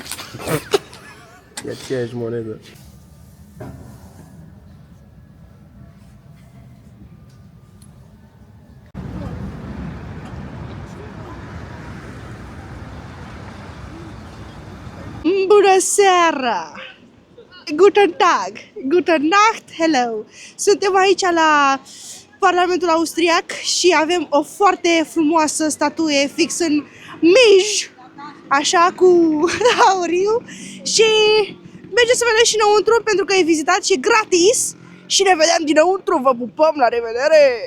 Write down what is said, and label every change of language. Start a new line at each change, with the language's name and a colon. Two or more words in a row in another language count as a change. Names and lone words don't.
Romanian: E aceeași monedă. Bună seara!
German: Guten Tag! Guten Nacht! Hello!
Romanian: Suntem aici la Parlamentul Austriac și avem o foarte frumoasă statuie fix în mij, așa cu auriu și mergeți să vedeți și înăuntru pentru că e vizitat și e gratis și ne vedem dinăuntru, vă pupăm, la revedere!